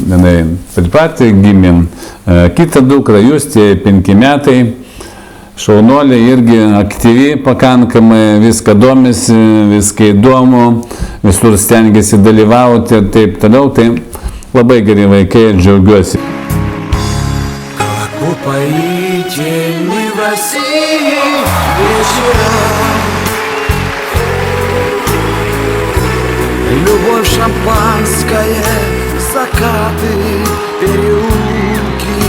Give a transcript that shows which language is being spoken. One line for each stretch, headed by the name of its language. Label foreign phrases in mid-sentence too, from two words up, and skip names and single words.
Lithuanian: Taip pat gimėm kitą dukrą, Justė, 5 metai. Šaunolė irgi aktyvi pakankamai, viską domisi, viską įdomu, visur stengiasi dalyvauti ir taip toliau, tai labai geri vaikai ir džiaugiuosi.
Russian: Как упоительны в России вечера, любовь шампанское, закаты, переулки.